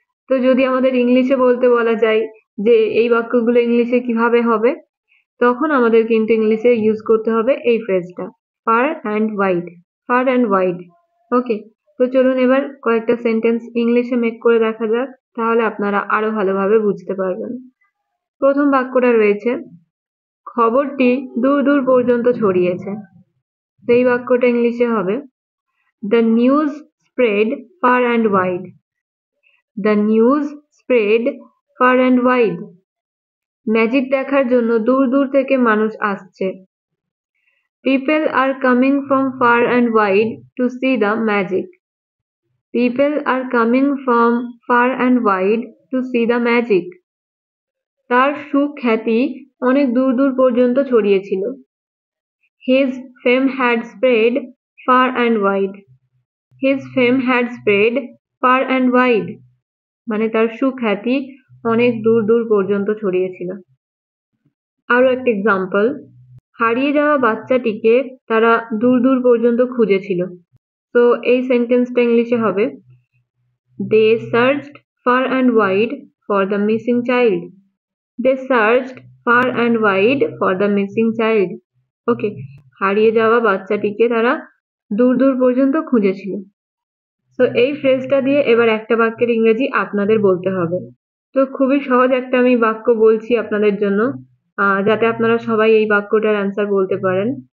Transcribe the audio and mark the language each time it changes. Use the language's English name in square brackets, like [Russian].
[Bangla] তো যদি আমাদের ইংলিশে বলতে বলা যায় যে এই বাক্যগুলো ইংলিশে কিভাবে হবে, তখন আমাদের কিন্তু ইংলিশে ইউজ করতে হবে এই ফ্রেজটা fur and wide. Fur and wide. ওকে, তো চলুন এবার কয়েকটা সেন্টেন্স ইংলিশে মেক করে দেখা যাক, তাহলে আপনারা আরো ভালোভাবে বুঝতে পারবেন। প্রথম বাক্যটা রয়েছে খবরটি দূর দূর পর্যন্ত ছড়িয়েছে। তো এই বাক্যটা ইংলিশে হবে [English] The news spread far and wide. The news spread far and wide. [Bangla] Magic দেখার জন্য দূর দূর থেকে মানুষ আসছে। [English] People are coming from far and wide to see the magic. People are coming from far and wide to see the magic. [Bangla] তার সুখ্যাতি অনেক দূর দূর পর্যন্ত ছড়িয়েছিল। [English] His fame had spread far and wide. His fame had spread far and wide. [Bangla] মানে তার সুখ্যাতি অনেক দূর দূর পর্যন্ত ছড়িয়েছিল। আরো একটা এক্সাম্পল, হারিয়ে যাওয়া বাচ্চাটিকে তারা দূর দূর পর্যন্ত খুঁজেছিল। তো এই সেন্টেন্সটা ইংলিশে হবে [English] They searched far and wide for the missing child. They searched far and wide for the missing child. [Bangla] ওকে, হারিয়ে যাওয়া বাচ্চাটিকে তারা দূর দূর পর্যন্ত খুঁজেছিল। তো এই ফ্রেজটা দিয়ে এবার একটা বাক্যের ইংরেজি আপনাদের বলতে হবে। তো খুবই সহজ একটা আমি বাক্য বলছি আপনাদের জন্য, যাতে আপনারা সবাই এই বাক্যটার অ্যান্সার বলতে পারেন।